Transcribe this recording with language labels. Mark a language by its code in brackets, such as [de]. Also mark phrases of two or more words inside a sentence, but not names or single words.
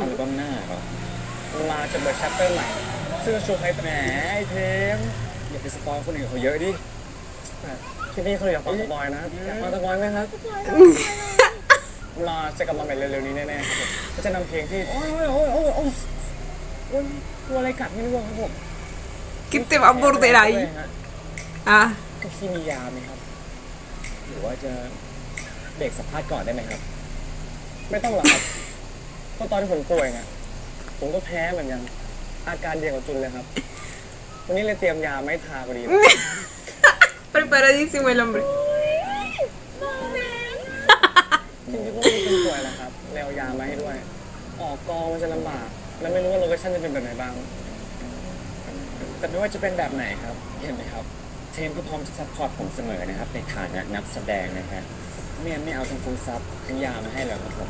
[th] บั้มหน้าเหรอมาจะเปิดแชปเตอร์ใหม่ซึ่งจะโชว์ให้แหมไอเทมอย่าไปสปอยคนอื่นเขาเยอะดิที่นี่เขาอยากฟังสปอยนะอยากฟังสปอยไหมครับมาจะกลับมาใหม่เร็วๆนี้แน่ๆครับผมก็จะนำเพลงที่โอ้ยตัวอะไรกัดไม่รู้ครับผม [es] ¿Qué te va a morder ahí? Ah, [th] พี่มียาไหมครับ หรือว่าจะเบรกสัมภาษณ์ก่อนได้ไหมครับ ไม่ต้องหรอกครับเพราะตอนที่ผมป่วยเนี่ยผมก็แพ้เหมือนกันอาการเดียวกับจุนเลยครับ วันนี้เลยเตรียมยาไม่ทาพอดีเลย [es] preparadísimo el hombre. [th] จริงๆก็ไม่ได้เป็นป่วยนะครับเลยเอายามาให้ด้วย ออกกองมันจะลำบาก แล้วไม่รู้ว่าโลเคชั่นจะเป็นแบบไหนบ้าง แต่ไม่ว่าจะเป็นแบบไหนครับ เห็นไหมครับ เทมก็พร้อมจะซัพพอร์ตผมเสมอนะครับ ในฐานะนักแสดงนะฮะไม่เอาทั้งฟูลซับทั้งยามาให้เลยครับผม